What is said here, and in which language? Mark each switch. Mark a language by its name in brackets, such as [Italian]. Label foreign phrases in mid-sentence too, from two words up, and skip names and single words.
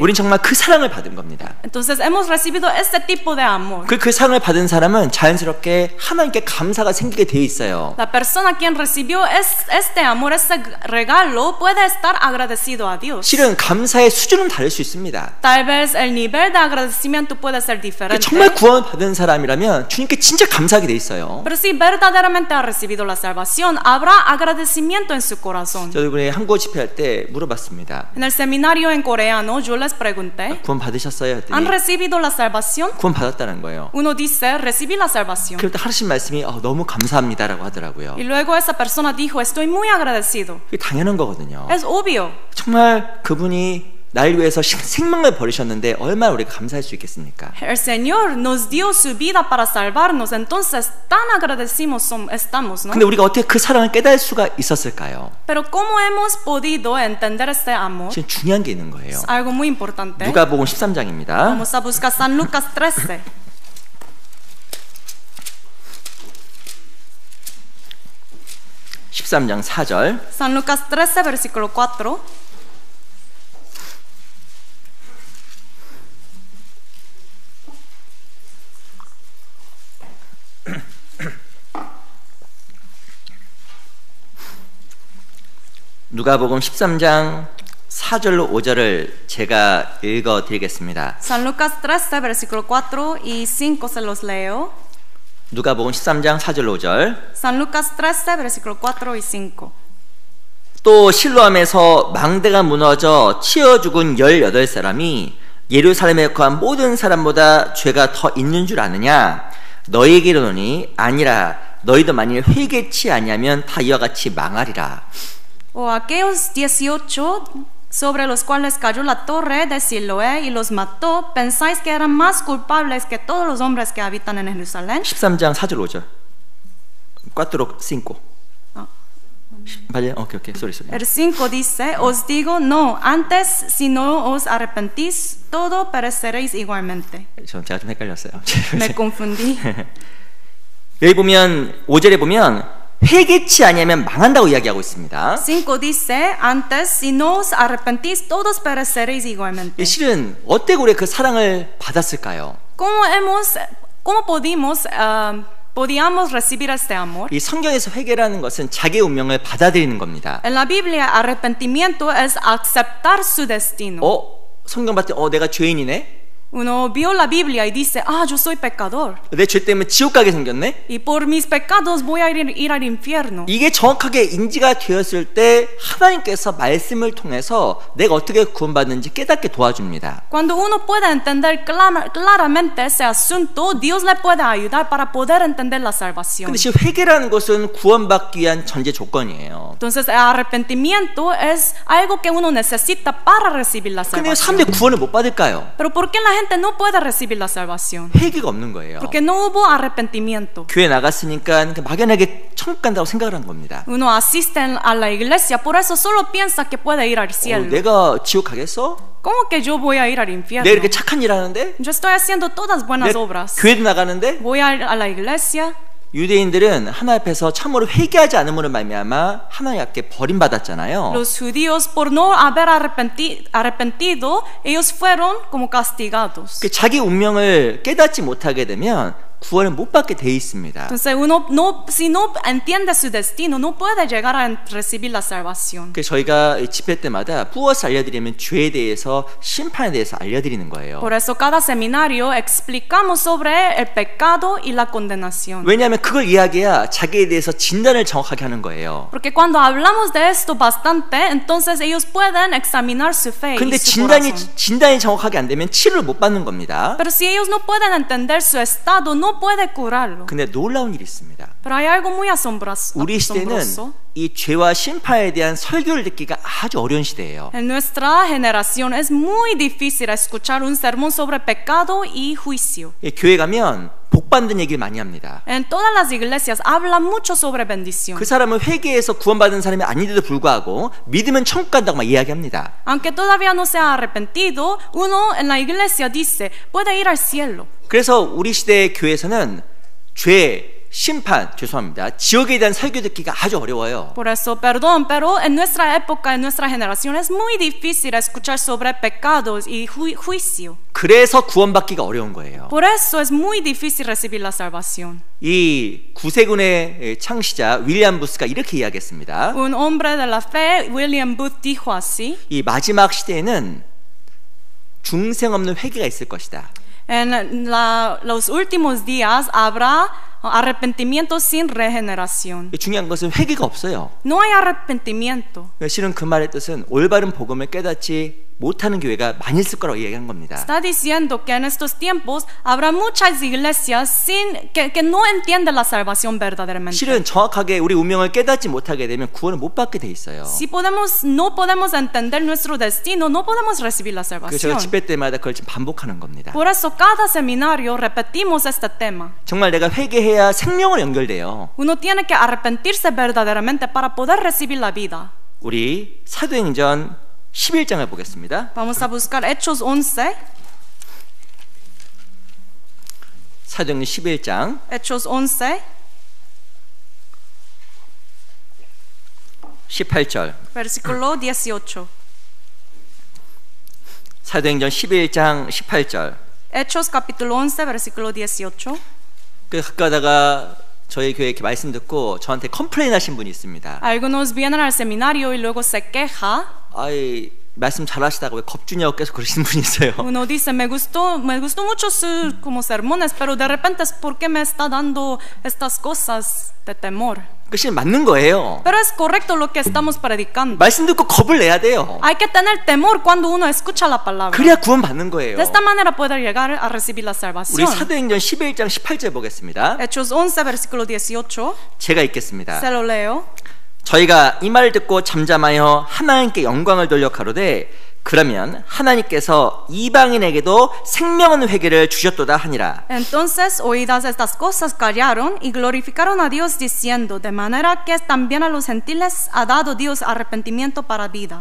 [Korean] 우린 정말 그 사랑을 받은 겁니다. [Spanish] Entonces hemos recibido este tipo de amor. [Korean] 그 사랑을 받은 사람은 자연스럽게 하나님께 감사가 생기게 돼 있어요. [Spanish] La persona quien recibió este amor, este regalo, puede estar agradecido a Dios. [Korean] 실은 감사의 수준은 다를 수 있습니다. [Spanish] Tal vez el nivel de agradecimiento puede ser diferente. [Korean] 정말 구원 받은 사람이라면 주님께 진짜 감사하게 돼 있어요. [Spanish] Pero si verdaderamente ha recibido la salvación, habrá agradecimiento en su corazón. [Korean] 저도 이번에 한국어 집회할 때 물어봤습니다. [Spanish] En el seminario en coreano, yo les pregunté, [Korean] 구원 받으셨어요? [Spanish] ¿han [Korean] 했더니 [Spanish] recibido la salvación? [Korean] 구원 받았다는 거예요. [Spanish] Uno dice, recibí la salvación. [Korean] 그럴 때 하신 말씀이 너무 감사합니다라고 하더라고요. [Spanish] Y luego esa persona dijo, estoy muy agradecido. [Korean] 그게 당연한 거거든요. [Spanish] Es obvio. [Korean] 정말 그분이 날 위해서 생명을 버리셨는데 얼마나 우리가 감사할 수 있겠습니까? [Spanish] El Señor nos dio su vida para salvarnos, entonces tan agradecidos estamos, ¿no? [Korean] 근데 우리가 어떻게 그 사랑을 깨달을 수가 있었을까요? [Spanish] Pero ¿cómo hemos podido entender este amor? [Korean] 지금 중요한 게 있는 거예요. [Spanish] Es algo muy importante. [Korean] 누가복음 13장입니다. [Spanish] Vamos a buscar San Lucas 13. [Korean] 13장 4절. [Spanish] San Lucas 13, versículo 4. [Korean] 누가복음 13장 4절로 5절을 제가 읽어 드리겠습니다. [Spanish] San Lucas 13, versículo 4 y 5 se los leo. [Korean] 누가복음 13장 4절로 5절. [Spanish] San Lucas 13, versículo 4 y 5. [Korean] 또 실로암에서 망대가 무너져 치어 죽은 18사람이 예루살렘에 거한 모든 사람보다 죄가 더 있는 줄 아느냐? 너희에게 이르노니 아니라 너희도 만일 회개치 아니하면 다 이와 같이 망하리라. [Spanish] O aquellos 18 sobre los cuales cayó la torre de Siloé y los mató, ¿pensáis que eran más culpables que todos los hombres que habitan en Jerusalén? [Korean] 13장 4절 5절. 4, 5. [Spanish] Vale, [English] ok, sorry. [Spanish] El 5 dice, os digo, no, antes si no os arrepentís, todo pereceréis igualmente. [Korean] 제가 좀 헷갈렸어요. [Spanish] Me confundí. [Korean] 여기 보면 5절에 보면 회개치 아니하면 망한다고 이야기하고 있습니다. [Spanish] 5 dice, antes si no os arrepentís, todos pereceréis igualmente. [Korean] 실은 어떻게 우리가 그 사랑을 받았을까요? [Spanish] ¿Cómo podíamos recibir este amor? [Korean] 이 성경에서 회개라는 것은 자기 운명을 받아들이는 겁니다. [Spanish] En la Biblia, arrepentimiento es aceptar su destino. [Korean] 성경 봤을 때 내가 죄인이네? [Spanish] Uno vio la Biblia y dice, yo soy pecador. [Korean] 내 죄 때문에 지옥 가게 생겼네? [Spanish] Y por mis pecados voy a ir al infierno. [Korean] 이게 정확하게 인지가 되었을 때 하나님께서 말씀을 통해서 내가 어떻게 구원받는지 깨닫게 도와줍니다. [Spanish] Cuando uno puede entender claramente ese asunto, Dios le puede ayudar para poder entender la salvación. [Korean] 근데 지금 회개라는 것은 구원받기 위한 전제 조건이에요. [Spanish] Entonces, el arrepentimiento es algo que uno necesita para recibir la [Korean] 근데 [Spanish] salvación. [Korean] 사람들이 구원을 못 받을까요? [Spanish] Pero ¿por qué la gente no puede recibir la salvación? [Korean] 회개가 없는 거예요. [Spanish] Porque no hubo arrepentimiento. [Korean] 교회 나갔으니까 막연하게 천국 간다고 생각을 한 겁니다. [Spanish] Uno asiste a la iglesia, por eso solo piensa que puede ir al cielo. [Korean] 내가 지옥 가겠어? [Spanish] ¿Cómo que yo voy a ir al infierno? [Korean] 내가 이렇게 착한 일 하는데? [Spanish] Yo estoy haciendo todas buenas [Korean] 내가 [Spanish] obras. [Korean] 교회도 나가는데? [Spanish] Voy a la iglesia. [Korean] 유대인들은 하나님 앞에서 참으로 회개하지 않음으로 말미암아 하나님 앞에 버림받았잖아요. [Spanish] Los judíos por no haber arrepentido, ellos fueron como castigados. [Korean] 자기 운명을 깨닫지 못하게 되면 구원을 못 받게 돼 있습니다. [Spanish] Entonces si no entiende su destino, no puede llegar a recibir la salvación. [Korean] 그래서 저희가 집회 때마다 부어서 알려드리면 죄에 대해서 심판에 대해서 알려드리는 거예요. [Spanish] Por eso cada seminario explicamos sobre el pecado y la condenación. [Korean] 왜냐하면 그걸 이야기해야 자기에 대해서 진단을 정확하게 하는 거예요. [Spanish] Porque cuando hablamos de esto bastante, entonces ellos pueden examinar su fe y [Korean] 근데 [Spanish] su corazón. [Korean] 진단이 정확하게 안 되면 치료를 못 받는 겁니다. [Spanish] Pero si ellos no pueden entender su estado, no puede curarlo. [Korean] 근데 놀라운 일이 있습니다. [Spanish] Pero hay algo muy asombroso. [Korean] 우리 시대는 이 죄와 심판에 대한 설교를 듣기가 아주 어려운 시대예요. [Spanish] En nuestra generación es muy difícil escuchar un sermón sobre pecado y juicio. [Korean] 교회 가면 복 받는 얘기를 많이 합니다. [Spanish] En todas las iglesias hablan mucho sobre bendición. [Korean] 그 사람은 회개해서 구원받은 사람이 아닌데도 불구하고 믿으면 천국 간다고 막 이야기합니다. [Spanish] Aunque todavía no se ha arrepentido, uno en la iglesia dice, puede ir al cielo. [Korean] 그래서 우리 시대의 교회에서는 죄, 심판, 죄송합니다. 지옥에 대한 설교 듣기가 아주 어려워요. [Spanish] Por eso, perdón, pero en nuestra época, en nuestra generación es muy difícil escuchar sobre pecados y juicio. [Korean] 그래서 구원받기가 어려운 거예요. [Spanish] Por eso es muy difícil recibir la salvación. [Korean] 이 구세군의 창시자 윌리엄 부스가 이렇게 이야기했습니다. [Spanish] Un hombre de la fe, William Booth, dijo así. [Korean] 이 마지막 시대에는 중생 없는 회개가 있을 것이다. [Spanish] En los últimos días habrá arrepentimiento sin regeneración. [Korean] 중요한 것은 회개가 없어요. [Spanish] No hay arrepentimiento. [Korean] 실은 그 말의 뜻은 올바른 복음을 깨닫지 못하는 교회가 많이 있을 거라고 얘기한 겁니다. [Spanish] Está diciendo que en estos tiempos habrá muchas iglesias que no entienden la salvación verdaderamente. [Korean] 실은 정확하게 우리 운명을 깨닫지 못하게 되면 구원을 못 받게 돼 있어요. [Spanish] Si no podemos entender nuestro destino, no podemos recibir la [Korean] 그래서 [Spanish] salvación. [Korean] 제가 집회 때마다 그걸 지금 반복하는 겁니다. [Spanish] Por eso cada seminario repetimos este tema. [Korean] 정말 내가 회개해야 생명을 연결돼요. [Spanish] Uno tiene que arrepentirse verdaderamente para poder recibir la vida. [Korean] 우리 사도행전 11장을 보겠습니다. [Spanish] Vamos a buscar Hechos 11. [Korean] 사도행전 11장 [Spanish] Hechos 11, [Korean] 18절. [Spanish] versículo 18. [Korean] 사도행전 11장 18절. [Spanish] Hechos capítulo 11, versículo 18. [Korean] 그 가까다가 저희 교회 이렇게 말씀 듣고 저한테 컴플레인 하신 분이 있습니다. [Spanish] Algunos vienen al seminario y luego se queja. [Korean] 아이 말씀 잘하시다가 왜 겁주냐고 계속 그러시는 분이 있어요. [Spanish] Uno dice, me gustó mucho sus como sermones, pero de repente es ¿por qué me está dando estas cosas de temor? [Korean] 그것이 맞는 거예요. [Spanish] Pero es correcto lo que estamos predicando. [Korean] 말씀 듣고 겁을 내야 돼요. [Spanish] Hay que tener temor cuando uno escucha la palabra. [Korean] 그래야 구원 받는 거예요. [Spanish] De esta manera puede llegar a recibir la [Korean] 우리 [Spanish] salvación. [Korean] 사도행전 11장 18절 보겠습니다. [Spanish] Hechos 11, versículo 18. [Korean] 제가 읽겠습니다. [Spanish] Se lo leo. [Korean] 저희가 이 말을 듣고 잠잠하여 하나님께 영광을 돌려 가로되 그러면 하나님께서 이방인에게도 생명은 회개를 주셨도다 하니라. [Spanish] Entonces, oídas estas cosas, callaron y glorificaron a Dios diciendo, de manera que también a los gentiles ha dado Dios arrepentimiento para vida.